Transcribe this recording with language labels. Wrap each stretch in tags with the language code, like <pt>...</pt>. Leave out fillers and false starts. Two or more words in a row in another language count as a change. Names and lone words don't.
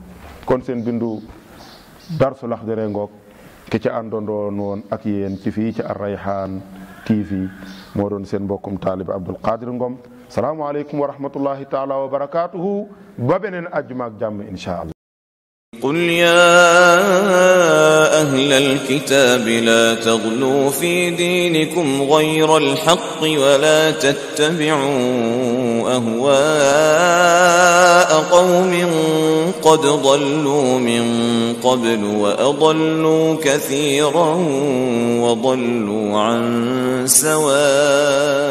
<wo>kon seen bindu darsu laxdari ngoog ki ci àndandoon woon ak yéen ci fii ci Ar-Rayhaan TV moo doon seen mbokkum taalib Abdul Qadir Ngom.</wo> <ar>السلام عليكم ورحمة الله تعالى وبركاته</ar> <wo>ba beneen àjjuma ak jàmm</wo> <ar>إن شاء الله. قل يا أهل الكتاب لا تغلوا في دينكم غير الحق ولا تتبعوا أهواء قوم قد ضلوا من قبل وأضلوا كثيرا وضلوا عن سواء</ar>